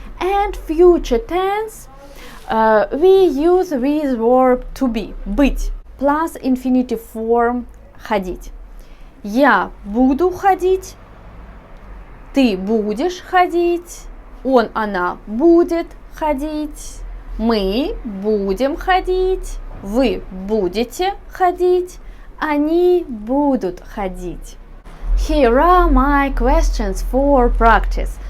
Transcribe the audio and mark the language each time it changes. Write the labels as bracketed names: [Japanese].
[English] And future tense, we use this verb to be, быть, plus infinitive form ходить. [Russian] Я буду ходить, ты будешь ходить, он, она будет ходить, мы будем ходить, вы будете ходить, они будут ходить. [English] Here are my questions for practice.